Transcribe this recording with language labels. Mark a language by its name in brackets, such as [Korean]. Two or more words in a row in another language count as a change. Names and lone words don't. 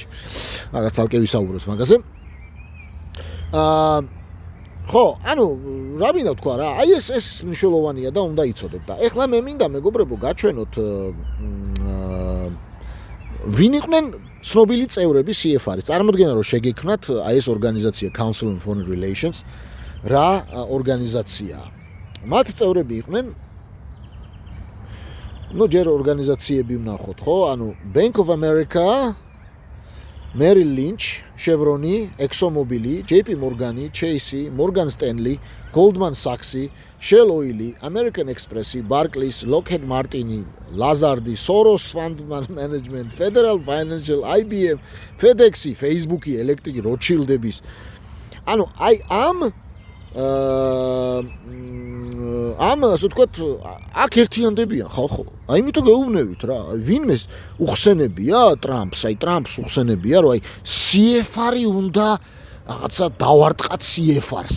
[Georgian] მაგას ცალკე ვისაუბროთ მაგაზე. ხო, ანუ რა მინდა ვთქვა რა, აი ეს მნიშვნელოვანია და უნდა იცოდეთ და ეხლა მე მინდა მეგობრებო გაჩვენოთ ვინ იყვნენ ცნობილი წევრები CFR-ის. წარმოიდგინეთ რომ შეგექმნათ აი ეს ორგანიზაცია Council on Foreign Relations, რა ორგანიზაციაა. მათ წევრები იყვნენ ჯერ ორგანიზაციები ვნახოთ, ხო? ანუ Bank of America, Merrill Lynch, Chevron, ExxonMobil, JP Morgan, Chase, Morgan Stanley, Goldman Sachs, Shell Oil, American Express, Barclays, Lockheed Martin, Lazard, Soros Fund Management, Federal Financial, IBM, FedEx, Facebook, Electric, Rothschild-ების. ანუ აი ამ ასე ვთქვათ, აქ ერთიანდებიან ხალხო. აი იმიტომ გეუბნებით რა, ვინმეს უხსენებია ტრამპს, აი ტრამპს უხსენებია, რომ აი CFR-ი უნდა რაღაცა დავარტყათ CFR-ს.